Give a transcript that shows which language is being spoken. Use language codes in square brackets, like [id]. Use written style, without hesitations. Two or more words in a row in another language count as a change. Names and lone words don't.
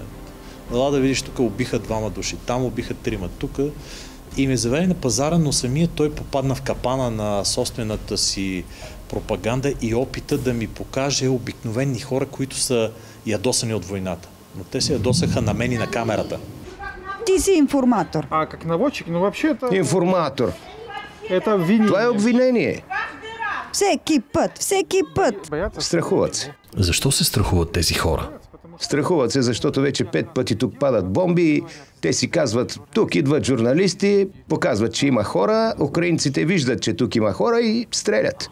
[bg] Ела да видиш, тук убиха 2 души, там убиха 3, тук. И ме заведе на пазара, но самия той попадна в капана на собствената си пропаганда и опита да ми покаже обикновени хора, които са ядосани от войната. Но те се ядосаха на мен и на камерата. Ти си информатор. [ru] А как наводчик, но вообще это... [bg] Информатор. [ru] Это обвинение. [bg] Това е обвинение. Всеки път. Страхуват се. Защо се страхуват тези хора? Страхуват се, защото вече 5 пъти тук падат бомби. Те си казват, тук идват журналисти, показват, че има хора, украинците виждат, че тук има хора и стрелят.